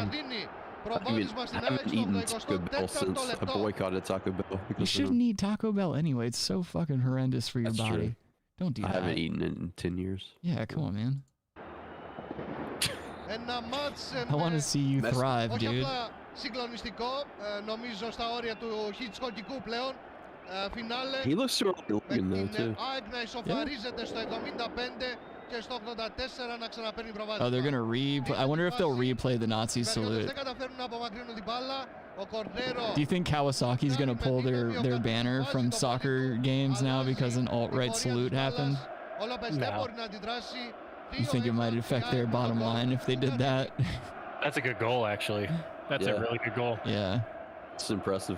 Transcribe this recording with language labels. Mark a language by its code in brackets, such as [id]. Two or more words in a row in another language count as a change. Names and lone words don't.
[en] I haven't eaten Taco Bell since I boycotted Taco Bell. You because of shouldn't him. eat Taco Bell anyway. It's so fucking horrendous for your That's true. body. Don't do I that. haven't eaten it in 10 years. Yeah, come on, man. I want to see you thrive, [el] Όχι [en] dude. [el] απλά συγκλονιστικό, νομίζω στα όρια του χιτσκοκικού πλέον. Φινάλε [en] He looks sort of like [el] με [en] Logan though [el] την [en] too. [el] ΑΕΚ να ισοφαρίζεται στο 75 και στο 84 να ξαναπαίρνει προβάδισμα. [en] Oh, they're gonna replay. I wonder if they'll replay the Nazi salute. [el] Δεν καταφέρνουν να απομακρύνουν την μπάλα. Ο Κορδέρο. [en] Do you think Kawasaki's gonna pull their banner from soccer games now because an alt-right salute happened? No. You think it might affect their bottom line if they did that? That's a good goal, actually. That's a Yeah. really good goal. Yeah. It's impressive.